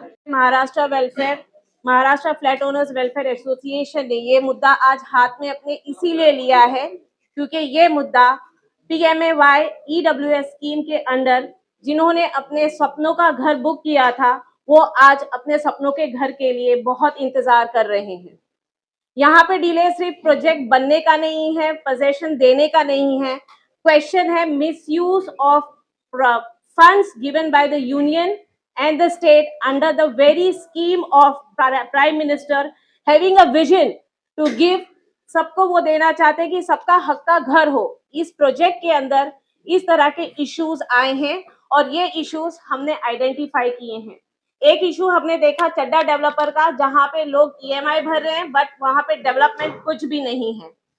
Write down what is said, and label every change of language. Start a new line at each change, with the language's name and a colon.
Hindi: Maharashtra flat owners welfare association ने ये मुद्दा आज हाथ में अपने इसीलिए लिया है क्योंकि ये मुद्दा PMAY EWS स्कीम के अंडर जिन्होंने अपने सपनों का घर बुक किया था वो आज अपने सपनों के घर के लिए बहुत इंतजार कर रहे हैं. यहाँ पे डिले सिर्फ प्रोजेक्ट बनने का नहीं है, पोजेशन देने का नहीं है, क्वेश्चन है
English: Misuse of funds given by the union and the state under the very scheme of Prime Minister having a vision to give.
Hindi: सबको वो देना चाहते हैं कि सबका हक का घर हो. इस प्रोजेक्ट के अंदर इस तरह के इश्यूज आए हैं और ये इश्यूज हमने आइडेंटिफाई किए हैं. एक इशू हमने देखा चड्डा डेवलपर का, जहां पे लोग EMI भर रहे हैं बट वहां पे डेवलपमेंट कुछ भी नहीं है.